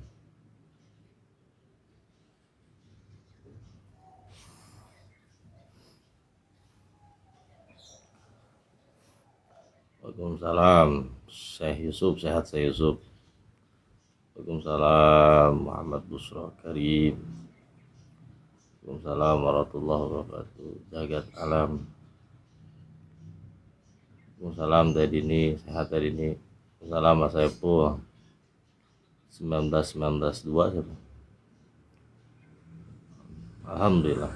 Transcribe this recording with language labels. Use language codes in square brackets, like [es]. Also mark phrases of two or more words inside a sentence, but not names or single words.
[id] Waalaikumsalam Syekh Yusuf, sehat Syekh Yusuf. Waalaikumsalam Muhammad Busra Karim. [ar] Waalaikumsalam warahmatullahi wabarakatuh. [id] Jagat alam. Waalaikumsalam Teh Dini, sehat Teh Dini. Waalaikumsalam Mas Saiful. 19-19-2 siapa? Alhamdulillah.